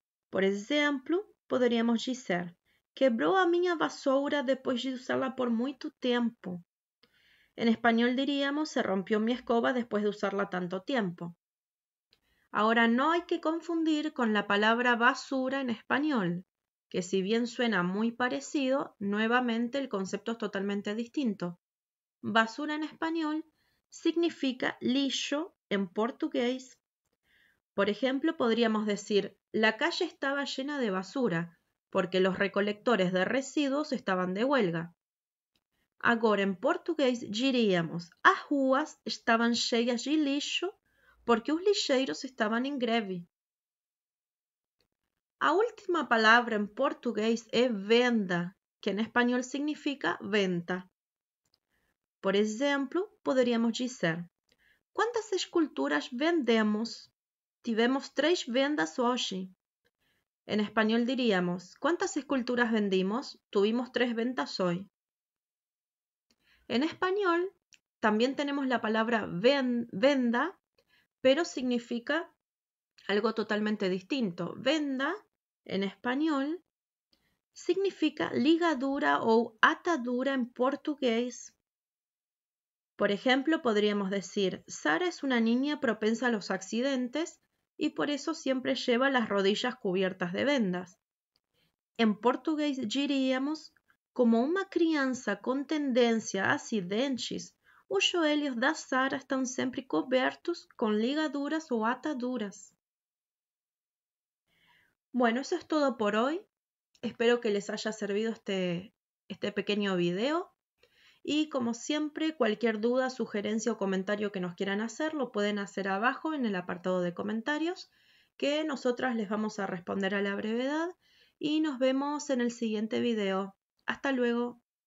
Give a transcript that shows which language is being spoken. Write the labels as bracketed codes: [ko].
[pt] Por exemplo, poderíamos dizer: quebrou a minha vassoura depois de usá-la por muito tempo. [es] En español diríamos: se rompió mi escoba después de usarla tanto tiempo. Ahora, no hay que confundir con la palabra basura en español, que si bien suena muy parecido, nuevamente el concepto es totalmente distinto. Basura en español significa lixo en portugués. Por ejemplo, podríamos decir: la calle estaba llena de basura, porque los recolectores de residuos estaban de huelga. [pt] Agora, em português, diríamos: as ruas estavam cheias de lixo porque os lixeiros estavam em greve. A última palavra em português é venda, que em espanhol significa venta. Por exemplo, poderíamos dizer: quantas esculturas vendemos? Tivemos 3 vendas hoje. [es] En español diríamos: ¿cuántas esculturas vendimos? Tuvimos 3 ventas hoy. En español también tenemos la palabra venda, pero significa algo totalmente distinto. Venda, en español, significa ligadura o atadura en portugués. Por ejemplo, podríamos decir: Sara es una niña propensa a los accidentes y por eso siempre lleva las rodillas cubiertas de vendas. En português diríamos: [pt] como uma criança com tendência a acidentes, os joelhos da Sara estão sempre cobertos con ligaduras o ataduras. [es] Bueno, eso es todo por hoy. Espero que les haya servido este pequeño video. Y como siempre, cualquier duda, sugerencia o comentario que nos quieran hacer, lo pueden hacer abajo en el apartado de comentarios, que nosotras les vamos a responder a la brevedad. Y nos vemos en el siguiente video. Hasta luego.